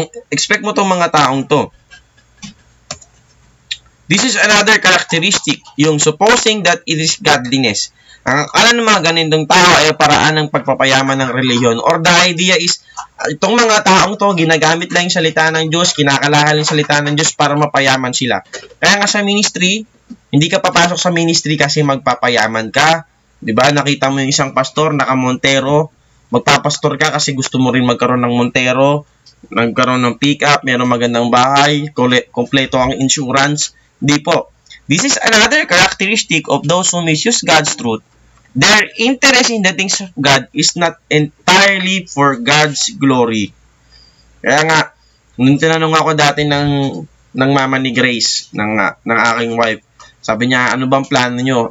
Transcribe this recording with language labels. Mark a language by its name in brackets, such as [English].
[Filipino] Expect mo tong mga taong to. [English] This is another characteristic, yung supposing that it is godliness. [Filipino] Ang akala ng mga ganitong tao ay paraan ng pagpapayaman ng reliyon. Or the idea is, itong mga taong to, ginagamit lang yung salita ng Diyos, kinakalahal yung salita ng Diyos para mapayaman sila. Kaya nga sa ministry, hindi ka papasok sa ministry kasi magpapayaman ka. Diba? Nakita mo yung isang pastor, naka-Montero, magpapastor ka kasi gusto mo rin magkaroon ng Montero, nagkaroon ng pick-up, mayroong magandang bahay, kompleto ang insurance. Di po. [English] This is another characteristic of those who misuse God's truth. Their interest in the things of God is not entirely for God's glory. [Filipino] Kaya nga, nung tinanong ako dati ng mama ni Grace, ng aking wife, sabi niya, ano bang plano nyo?